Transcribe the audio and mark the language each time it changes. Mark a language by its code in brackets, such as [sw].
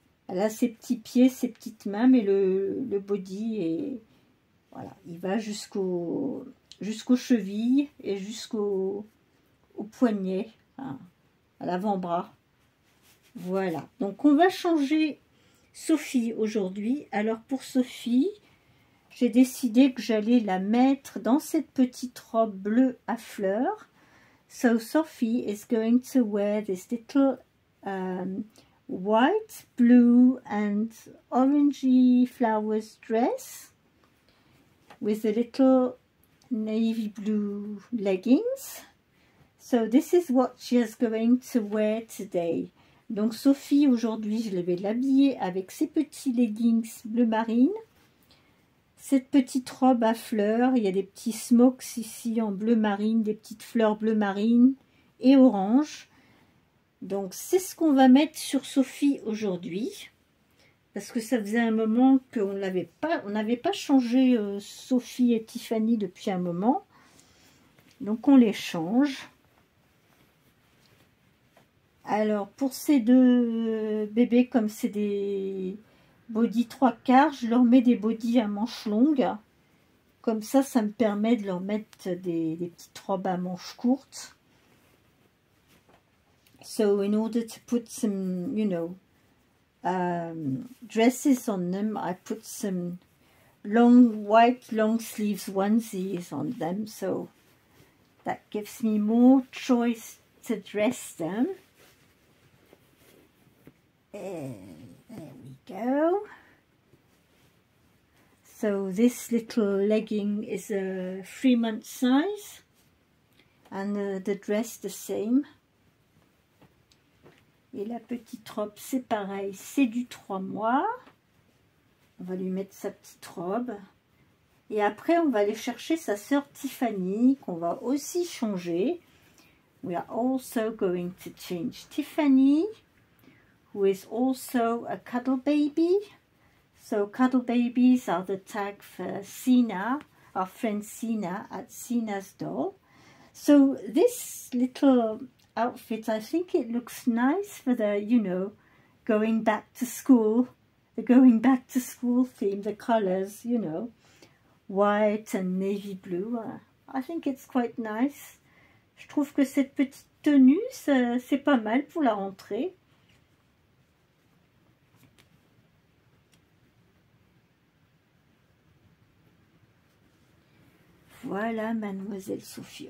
[fr] Elle a ses petits pieds, ses petites mains, mais le body est, voilà, il va jusqu'aux chevilles et jusqu'au poignet, enfin, à l'avant-bras. Voilà. Donc on va changer Sophie aujourd'hui. Alors pour Sophie, j'ai décidé que j'allais la mettre dans cette petite robe bleue à fleurs. [en] So Sophie is going to wear this little white, blue and orangey flowers dress with a little navy blue leggings. So this is what she is going to wear today. [fr] Donc Sophie aujourd'hui je vais l'habiller avec ses petits leggings bleu marine, cette petite robe à fleurs. Il y a des petits smokes ici en bleu marine, des petites fleurs bleu marine et orange. Donc c'est ce qu'on va mettre sur Sophie aujourd'hui, parce que ça faisait un moment qu'on n'avait pas changé Sophie et Tiffany depuis un moment. Donc on les change. Alors pour ces deux bébés, comme c'est des body 3/4, je leur mets des body à manches longues. Comme ça me permet de leur mettre des petites robes à manches courtes. [en] So in order to put some, you know, dresses on them, I put some white long sleeves onesies on them, so that gives me more choice to dress them. And there we go. So this little legging is a 3-month size, and the dress the same. [fr] Et la petite robe, c'est pareil, c'est du 3 mois. On va lui mettre sa petite robe. Et après, on va aller chercher sa sœur Tiffany, qu'on va aussi changer. [en] We are also going to change Tiffany, who is also a cuddle baby. So cuddle babies are the tag for Sina, our friend Sina at Sina's Doll. So this little outfit, I think it looks nice for the, you know, going back to school, the going back to school theme, the colors, you know, white and navy blue. I think it's quite nice. [fr] Je trouve que cette petite tenue, c'est pas mal pour la rentrée. Voilà Mademoiselle Sophie.